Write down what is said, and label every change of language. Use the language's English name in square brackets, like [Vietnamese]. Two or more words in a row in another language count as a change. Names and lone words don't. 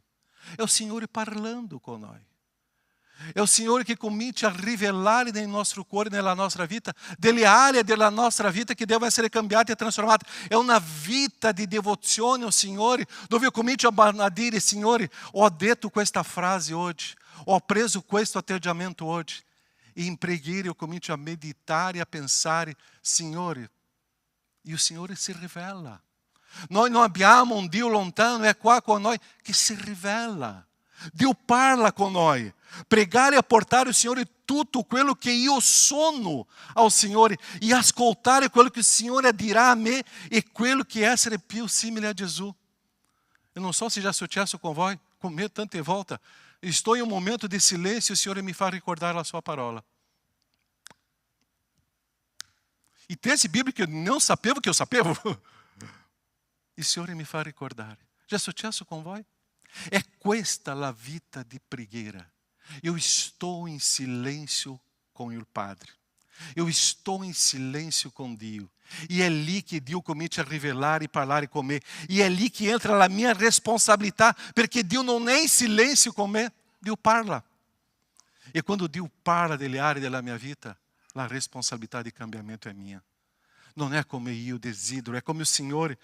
[Italian] È il Signore parlando con noi. È il Signore che comincia a rivelare nel nostro cuore, nella nostra vita, delle aree della nostra vita che devono essere cambiate e trasformate. È una vita di devozione al Signore, dove io comincio a dire, Signore, ho detto questa frase oggi, ho preso questo atteggiamento oggi. E in preghiera eu comincio [Portuguese] a meditar e a pensar, [Italian] Signore, [Portuguese] e o [Italian] Signore si rivela. Noi non abbiamo un Dio lontano, è qua con noi, che si rivela. Dio parla con noi. Pregare e portare ao Signore tutto quello che io sono ao Signore e ascoltare quello che il Signore dirà a me e quello che è essere più simile a Gesù. [Portuguese] Eu não so se já é successo com voi, com me [Italian] tante volte. [Portuguese] Estou em um momento de silêncio e o [Italian] Signore mi fa ricordare la sua parola. [Portuguese] E texti bíblico que eu não sapevo que eu sapevo. E o [Italian] Signore mi fa ricordare. [Portuguese] Já é successo com voi? [Italian] É questa la vita di preghiera. [Portuguese] Eu estou em silêncio com o Padre. Eu estou em silêncio com Dio. [Italian] E é lì que Dio comincia a rivelare e parlare con me. E é lì que entra la mia responsabilità, perché Dio non è in silêncio con me, Dio parla. E quando Dio parla delle aree della mia vita, la responsabilità di cambiamento è mia. Non è come io desidero, è come il Signore.